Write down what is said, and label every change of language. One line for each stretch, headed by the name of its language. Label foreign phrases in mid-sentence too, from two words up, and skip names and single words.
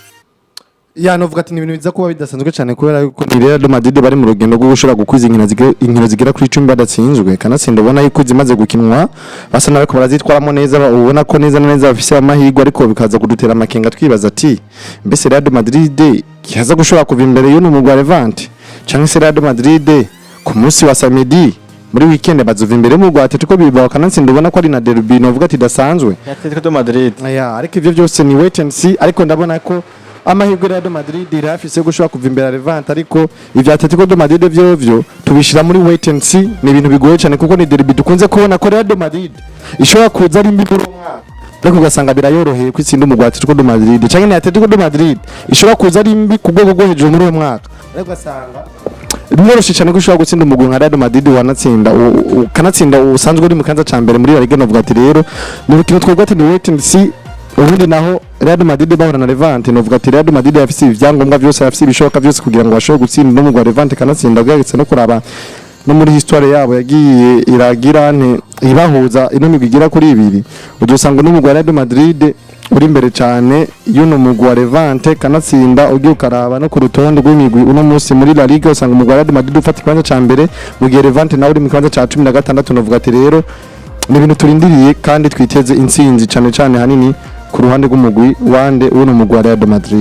Rundi: Ya novuga ati ni ibintu biza kuba bidasanzwe cyane kubera yuko Real Madrid bari mu rugendo rwo gushora gukwiza inkino zigera kuri 10 badatsinzwe kanatsinda ubona yuko zimaze gukinwa basa nabako barazitwaramo neza ubona ko neza bafise amahirwe ariko bikaza kudutera amakenga twibaza ati mbese Real Madrid kihaza gushora kuva imbere y'uno mugwa Levante cyangwa se Real Madrid ku munsi wa samedi muri weekend bazuva imbere mu rwa Atletico Bilbao kanatsinda ubona ko ari na derby novuga ati dasanzwe Atletico Madrid ariko ivyo byose ni
English: wait and see
Rundi: ariko ndabona ko amahirwe ya Madrid irafise gushobora kuva imbere Levante ariko ivya Atletico de Madrid vyo tubishira muri
English: wait and see
Rundi: ni ibintu bigoye cyane kuko ni derby dukunze kubona ko Real Madrid ishobora kuza ari mbi muri umwaka ariko ugasanga birayoroheye kwitsinda umugwa Atletico de Madrid cyangwa ni Atletico de Madrid ishobora kuza ari mbi ku rwego rwo hejuru muri uwo mwaka ariko ugasanga biroroshye cyane gushobora gutsinda umugwa nka Real Madrid kanatsinda usanzwe uri mu kanza ca mbere muri La Liga novuga ati rero ni urukino twebwe ati ni
English: wait and see
Rundi: ubundi naho Real Madrid bahura na Levante novuga ati Real Madrid yafise ivyangombwa byose yafise ibishoboka byose kugira ngo bashobore gutsinda no mugwa Levante kanatsinda ubwagetse no kuraba no muri histoire yabo yagiye iragirane ibahuza ino migigira kuri 2 udusanga no mugwa Real Madrid uri imbere cyane y'uno mugwa Levante kanatsinda ugiye ukaraba no ku rutonde rw'imigwi uno munsi muri La Liga usanga umugwa Real Madrid ufata ikibanza ca mbere mu gihe Levante nawe uri mu kibanza ca 16 novuga ati rero ni ibintu turindiriye kandi twiteze intsinzi cyane hanini ku ruhande rw'umugwi wande uno mugwi wa Real Madrid.